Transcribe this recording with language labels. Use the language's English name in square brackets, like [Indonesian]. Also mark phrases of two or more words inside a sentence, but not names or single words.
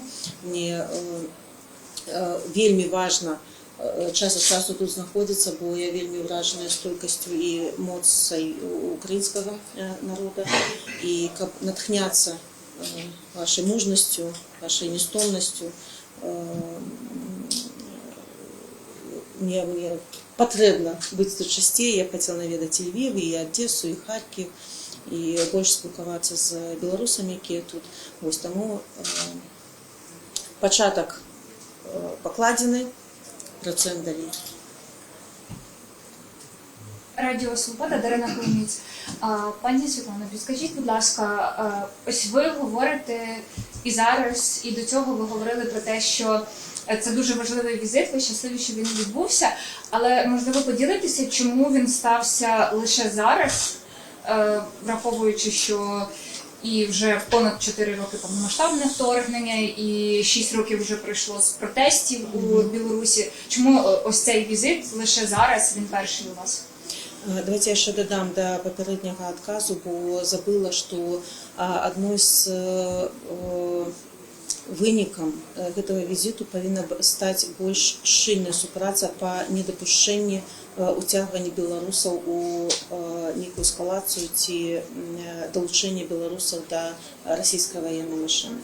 [Belarusian] Мне вельмі важна час ад часу тут знаходзіцца, бо я вельмі ўражаная стойкасцю і моцай украінскага народа, і каб натхняцца вашай мужнасцю, вашай нестомнасцю, мне патрэбна быць тут часцей. Я хацела наведаць і Львів, і Адесу, і Харків, і больш спілкавацца з беларусамі, якія тут. Вось таму пачатак пакладзены, [Ukrainian] працуємо далі. Радіо Свобода, Дарина Коломієць. Пані Світлано, підскажіть, будь ласка, ось ви говорите і зараз, і до цього ви говорили про те, що це дуже важливий візит, ви щасливі, що він відбувся, але можливо поділитися, чому він стався лише зараз, враховуючи, що і вже понад 4 роки повномасштабне вторгнення, і 6 років вже пройшло з протестів у Білорусі. Чому ось цей візит лише зараз, він перший у вас? Давайте я ще додам до попереднього [Belarusian] адказу, бо забыла, що одной з вынікам гэтага візіту павінна стаць больш шчыльная супраца па недапушчэнні уцягвання беларусаў у нейкую эскалацыю ці далучэнне беларусаў да расійскай ваеннай машыны.